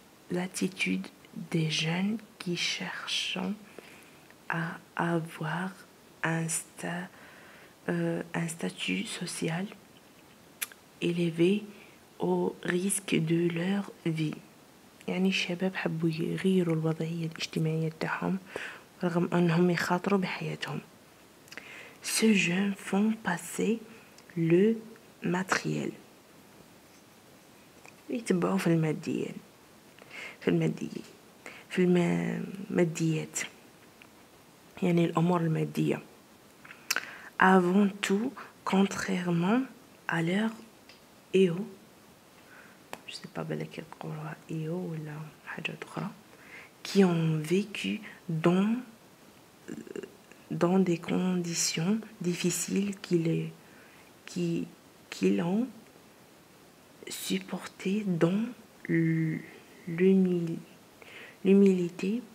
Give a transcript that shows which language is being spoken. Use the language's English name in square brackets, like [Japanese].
[French] l'attitude des jeunes qui cherchent à avoir un statut social élevé au risque de leur vie. [Arabic] يعني الشباب حبوا يغيروا الوضعية الاجتماعية تاعهم رغم أنهم يخاطروا بحياتهم. [French] Ces jeunes font passer le matériel، يتبعوا في الماديات يعني الأمور المادية. avant tout contrairement à leur EO، je sais pas بالك يقولوها EO ولا حاجة أخرى، qui ont vécu dans des conditions difficiles qu'ils ont supporté dans l'humilité.